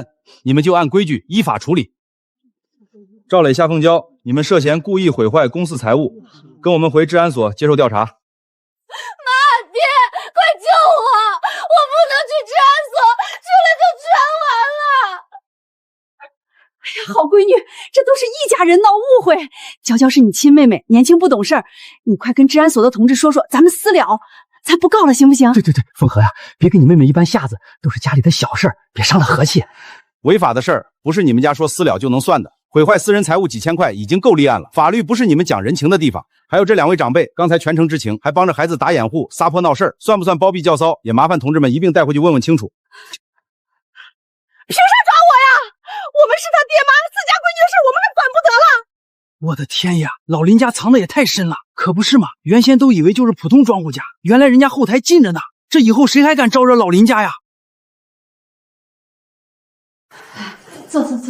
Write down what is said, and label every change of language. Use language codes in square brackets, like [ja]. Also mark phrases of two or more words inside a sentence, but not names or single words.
[zh] 你們就按規矩依法處理。趙磊、夏鳳嬌，你們涉嫌故意毀壞公司財物，跟我們回治安所接受調查。媽，爹，快救我！我不能去治安所，去了就全完了。哎呀，好閨女，這都是一家人鬧誤會。嬌嬌是你親妹妹，年輕不懂事兒，你快跟治安所的同志說說，咱們私了，咱不告了，行不行？對，鳳荷呀，別跟你妹妹一般下子，都是家裡的小事兒，別傷了和氣。違法的事兒不是你們家說私了就能算的，毀壞私人財物幾千塊已經夠立案了，法律不是你們講人情的地方。還有這兩位長輩，剛才全程知情，還幫着孩子打掩護、撒潑鬧事兒，算不算包庇教騷？也麻煩同志們一併帶回去問問清楚。憑啥抓我呀？我們是他爹媽，自家閨女的事我們還管不得了。我的天呀，老林家藏的也太深了，可不是嘛？原先都以為就是普通莊戶家，原來人家後台近着呢，這以後誰還敢招惹老林家呀？坐。